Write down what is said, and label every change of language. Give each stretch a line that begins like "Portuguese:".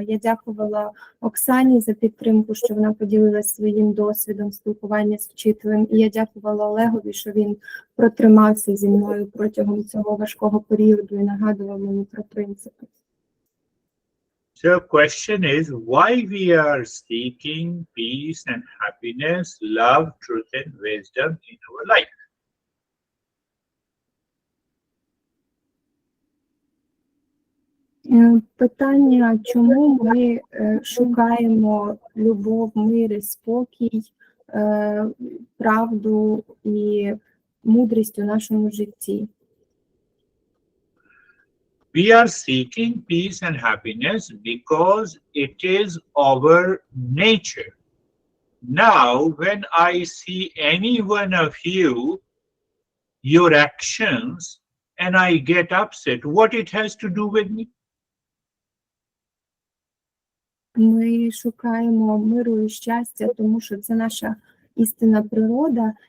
Ukrainian: Я дякувала Оксані за підтримку, що вона поділилася своїм досвідом спілкування з вчителем, і я дякувала Олегові, що він протримався зі мною протягом цього важкого періоду і нагадував мені про принципи.
English: So question is, why we are seeking peace and happiness, love, truth and wisdom in our life?
Ukrainian: Питання, чому ми шукаємо любов, мир і спокій, правду і мудрість у нашому житті?
English: We are seeking peace and happiness because it is our nature. Now, when I see any one of you, your actions, and I get upset, what it has to do with me?
Ukrainian: Ми шукаємо миру і щастя, тому що це наша істинна природа.